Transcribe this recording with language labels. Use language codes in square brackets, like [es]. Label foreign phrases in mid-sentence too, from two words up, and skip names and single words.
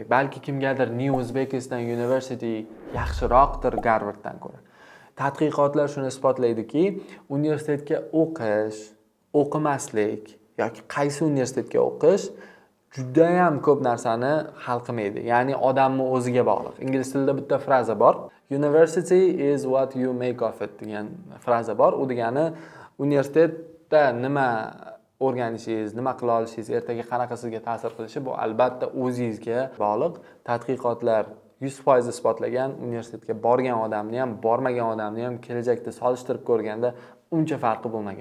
[uz] Balki kimgadir New Uzbekistan University yaxshiroqdir Garvarddan ko'ra. Tadqiqotlar shuni isbotlaydiki, universitetga o'qimaslik yoki qaysi universitetga o'qish juda ham ko'p narsani hal qilmaydi. Ya'ni odamni o'ziga bog'liq. Ingliz tilida bitta fraza bor. [en] University is what you make of it [uz] degan fraza bor. U degani universitetda nima o'rganishingiz, nima qila olishingiz, ertaga qanaqa sizga ta'sir qilishi bu albatta o'zingizga bog'liq. Tadqiqotlar 100% isbotlagan, universitetga borgan odamni ham, bormagan odamni ham kelajakda solishtirib ko'rganda uncha farqi bo'lmagan.